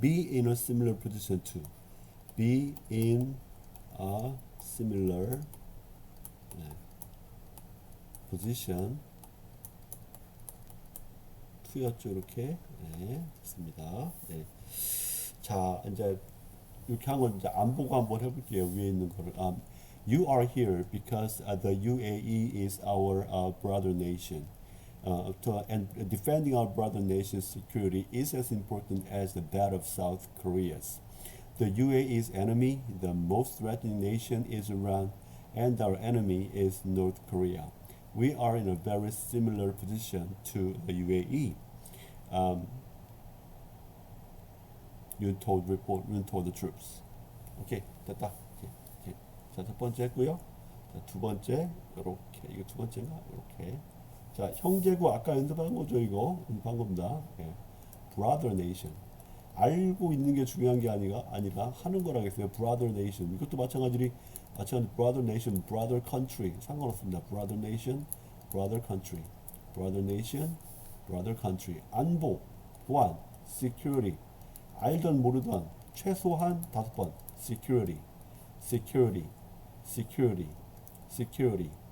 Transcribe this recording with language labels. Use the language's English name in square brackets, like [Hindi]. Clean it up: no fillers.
[English] be in a similar position to, be in a similar position to였죠. [Korean] 이렇게 됐습니다. 네. 자, 이제 이렇게 한 건 이제 안 보고 한번 해볼게요. 위에 있는 거를. [English] You are here because the UAE is our brother nation. And defending our brother nation's security is as important as that of South Korea's. The UAE's enemy, the most threatening nation, is Iran, and our enemy is North Korea. We are in a very similar position to the UAE. Yoon told the troops. [Korean] 오케이, 됐다. 오케이. 자, 첫 번째 했고요. 자, 두 번째 이렇게. 이거 두 번째인가? 이렇게. 자, 형제국 아까 연습한 거죠, 이거. 연습한 겁니다. [English] brother nation. [Korean] 알고 있는 게 중요한 게 아니라 하는 거라겠어요. [English] brother nation. [Korean] 이것도 마찬가지로 [English] brother nation, brother country [Korean] 상관없습니다. [English] brother nation, brother country, brother nation, brother country. [Korean] 안보, 보안, security. 알던 모르던 최소한 5번. [English] security, security, security, security.